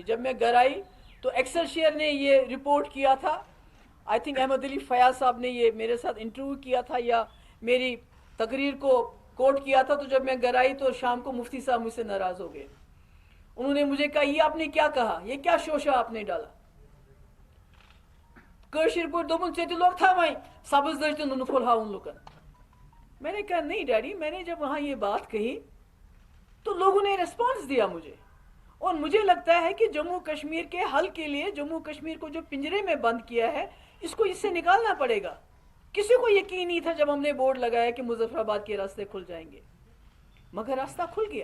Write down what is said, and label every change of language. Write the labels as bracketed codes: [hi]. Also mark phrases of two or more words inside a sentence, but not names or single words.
[ur] جب میں گھر آئی تو ایکسلشیئر نے یہ رپورٹ کیا تھا، [en] I think [ur] احمد علی فیاض صاحب نے یہ میرے ساتھ انٹرویو کیا تھا یا میری تقریر کو کوٹ کیا تھا۔ تو جب میں گھر آئی تو شام کو مفتی صاحب مجھ سے ناراض ہو گئے، انہوں نے مجھے کہا یہ آپ نے کیا کہا، یہ کیا شوشہ آپ نے ڈالا، [ks] کٲشِر پٲٹھۍ دوٚپُن ژےٚ تہِ لوگ تھاوٕنۍ سبز دٔج تہٕ نُنہٕ پھوٚل ہاوُن لُکن۔ [ur] میں نے کہا نہیں ڈیڈی، میں نے جب وہاں یہ بات کہی تو لوگوں نے ریسپانس دیا مجھے، اور مجھے لگتا ہے کہ جموں کشمیر کے حل کے لیے، جموں کشمیر کو جو پنجرے میں بند کیا ہے، اس کو اس سے نکالنا پڑے گا۔ کسی کو یقین نہیں تھا جب ہم نے بورڈ لگایا کہ مظفر آباد کے راستے کھل جائیں گے، مگر راستہ کھل گیا۔